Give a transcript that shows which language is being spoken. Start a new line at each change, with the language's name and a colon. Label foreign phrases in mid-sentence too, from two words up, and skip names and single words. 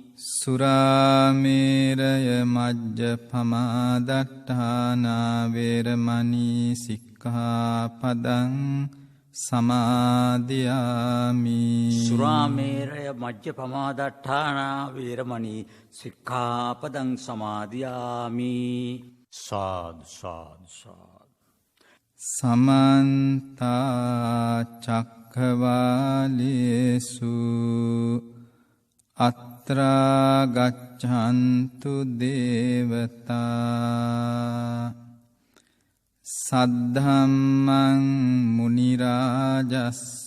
Pali: සුරාමේරය මජ්ජපමාදට්ඨානා වේරමණී සික්ඛාපදං සමාදියාමි. සුරාමේරය මජ්ජපමාදට්ඨානා වේරමණී සික්ඛාපදං සමාදියාමි. සාදු සාදු සාදු. සමන්ත චක්ඛවාලේසු අත්‍රා ගච්ඡන්තු දේවතා සද්ධම්මං මුනි රාජස්ස